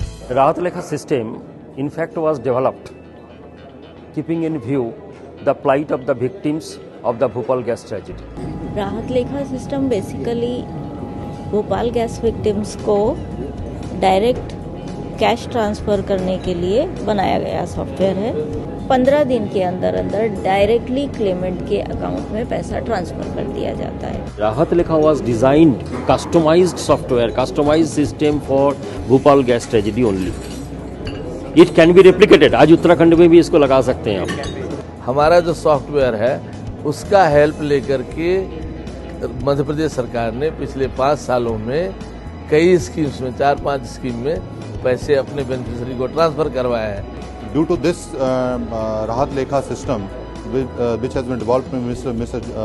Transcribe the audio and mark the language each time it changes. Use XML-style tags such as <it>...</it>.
<en>Rahat Lekha system in fact was developed keeping in view the plight of the victims of the Bhopal gas tragedy.</en> <hi>राहत लेखा system basically Bhopal gas victims को direct cash transfer करने के लिए बनाया गया software है। 15 दिन के अंदर अंदर डायरेक्टली क्लेमेंट के अकाउंट में पैसा ट्रांसफ़र कर दिया जाता है।</hi> <en>Rahat Lekha was designed customized software, customized system for Bhopal gas tragedy only. It can be replicated.</en> <hi>आज उत्तराखंड में भी इसको लगा सकते हैं आप। हमारा जो सॉफ्टवेयर है उसका हेल्प लेकर के मध्य प्रदेश सरकार ने पिछले 5 सालों में कई स्कीम्स में 4-5 स्कीम में पैसे अपने बेनिफिशियरी को ट्रांसफर करवाया है।</hi> <en>Due to this Rahat Lekha system, which has been developed by Mr.</en>